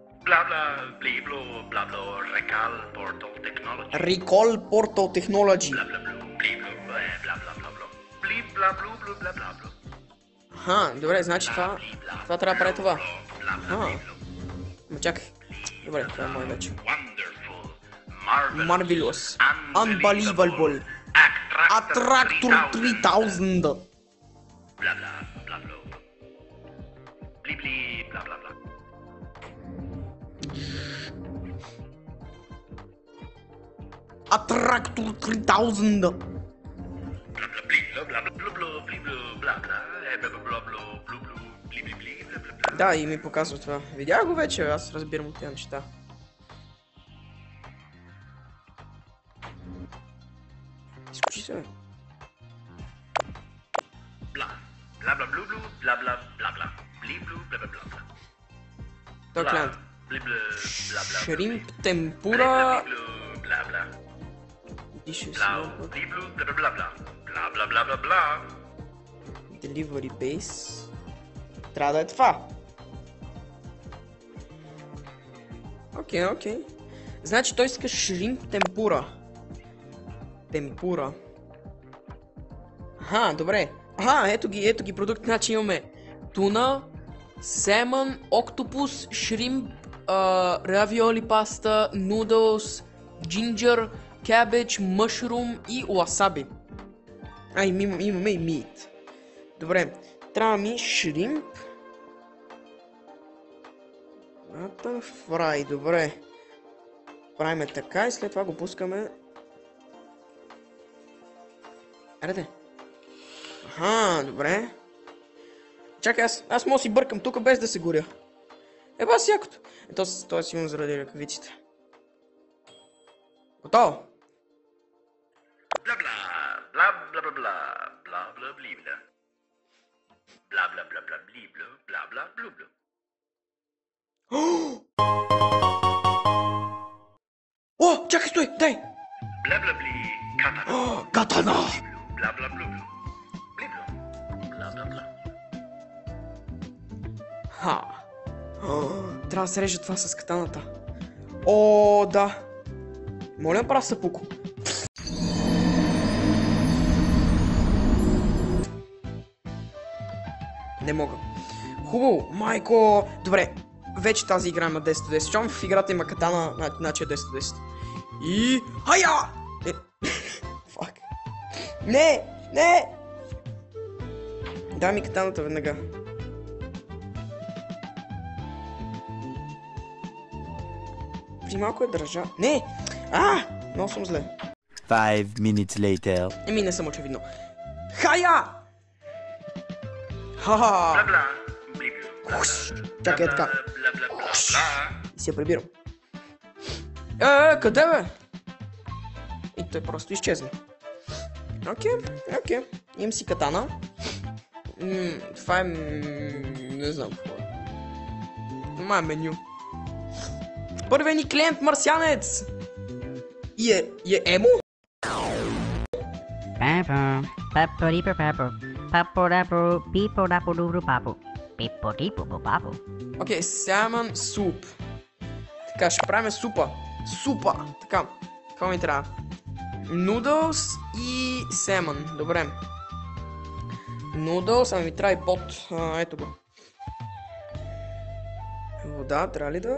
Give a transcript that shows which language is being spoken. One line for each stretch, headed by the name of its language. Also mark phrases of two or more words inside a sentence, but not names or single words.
English: Bla bla, bliblo, bla bla, recall portal technology. Recall Portal Technology. Bla bla bla, bliblo, bla bla bla bla. Блиб бла блу блу бла бла бла.
Bulgarian: Аха, добре, значи това трябва да прави това. Аха. Ма чакай. Добре, това е мой вече.
English: Wonderful, Marvelous. Unbelievable. Attractor 3000. Bla bla bla bla. Bli bli bla bla bla. Attractor 3000. Bla bla bli bla bla bla bla bli bla bla bla бла бла бла блу блу бли бли бли бла бла бла.
Bulgarian: Да, и ми показва това. Видях го вече, аз разбирам от тези неща. Изключи се, бе. Бла бла бла блу блу бла бла бла бла бли блу бла бла бла. Той клиент. Бли бла бла бла. Шримп, темпура... Бла бла. Дише си Бла малко. бли блу бла бла бла. Бла бла бла бла бла.
English: Delivery base.
Bulgarian: Трябва да е това. Окей, окей. Значи той иска шримп темпура. Темпура. Аха, добре. Аха, ето ги продукти. Значи имаме туна, семън, октопус, шримп, равиоли паста, нудълс, джинджер, кабедж, мъшрум и уасаби. Имаме и мит. Добре, трябва ми шримп. Фрай, добре. Правиме така и след това го пускаме. Аре. Аха, добре. Чакай, аз мога да си бъркам тук без да се горя. Еба си якото. То е силно заради ръкавиците. Готово. Бла бла бла бла бла бла бла бла бли бла. Бла бла бла бла бли бла бла бла блу блу. О, чакай, стой, дай! Бла бла бли катана. Катана! Бла бла блу блу. Бли блу. Бла бла бла. Ха. Трябва да се реже това с катаната. О, да. Моля, прав съпуко. Не мога. Хубаво, майко. Добре, вече тази игра има 10/10. Щом в играта има катана, значи е 10/10. И... Хая! Фак. Не! Не! Дай ми катаната веднага. При малко е държа. Не! Много съм зле.
English: 5 minutes later.
Bulgarian: Еми, не съм очевидно. Хая! Ха-ха! Бла бла бли блу. Хуш! Чакай, така. Бла бла бла бла. И си я прибирам. Къде бе? И той просто изчезна. Окей. Имам си катана. Това е... Не знам какво е. Това е меню. Първият ни клиент марсианец! И е емо? Papo, paporipo papo, paporapo, piporapo duro papo, piporipo papo. Окей, salmon суп. Така, ще правим супа. Супа! Така, какво ми трябва? Noodles и salmon. Добре. Noodles, ами ми трябва и пот. Ето го. Вода, трябва ли да...